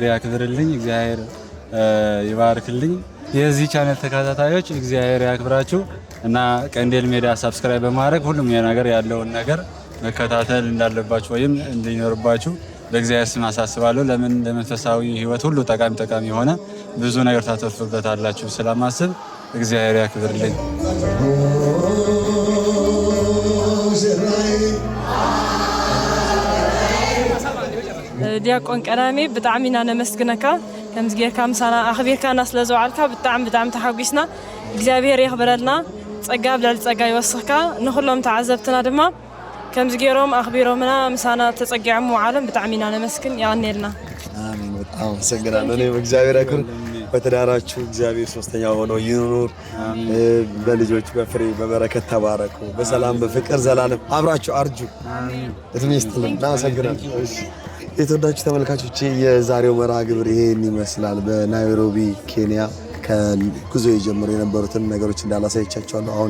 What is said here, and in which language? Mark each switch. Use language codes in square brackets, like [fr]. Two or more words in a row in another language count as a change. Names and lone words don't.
[am] ያክብርልኝ። እግዚአብሔር ይባርክልኝ። የዚህ ቻናል ተከታታዮች እግዚአብሔር ያክብራችሁ እና ቀንዲል ሚዲያ ሰብስክራይብ በማድረግ ሁሉም የነገር ያለውን ነገር መከታተል እንዳለባችሁ ወይም እንዲኖርባችሁ በእግዚአብሔር ስም አሳስባለሁ። ለምን ለመንፈሳዊ ሕይወት ሁሉ ጠቃሚ የሆነ ብዙ ነገር ታተርፉበታላችሁ ስለማስብ እግዚአብሔር ያክብርልኝ። [ti] ዲያቆን ቀዳሜ ብጣዕሚ ኢና ነመስግነካ ከምዚ ጌርካ ምሳና ኣኽቢርካና ስለ ዘውዓልካ ብጣዕሚ ተሓጒስና። እግዚአብሔር የኽብረልና ጸጋ ብልዕሊ ጸጋ ይወስኽካ። ንኹሎም ተዓዘብትና ድማ ከምዚ ጌሮም ኣኽቢሮምና ምሳና ተጸጊዖም ምውዓሎም ብጣዕሚ ኢና ነመስግን። ያኔልና [am] አሜን። በጣም አመሰግናለሁ። እኔም እግዚአብሔር ያክብር። በትዳራችሁ እግዚአብሔር ሶስተኛ ሆኖ ይኑር። በልጆች በፍሬ በበረከት ተባረኩ። በሰላም በፍቅር ዘላለም አብራችሁ አርጁ። እድሜ ይስጥልን። እናመሰግናለን። የተወዳችሁ ተመልካቾቼ የዛሬው መርሃ ግብር ይሄን ይመስላል። በናይሮቢ ኬንያ ከጉዞ የጀመሩ የነበሩትን ነገሮች እንዳላሳየቻቸዋለሁ። አሁን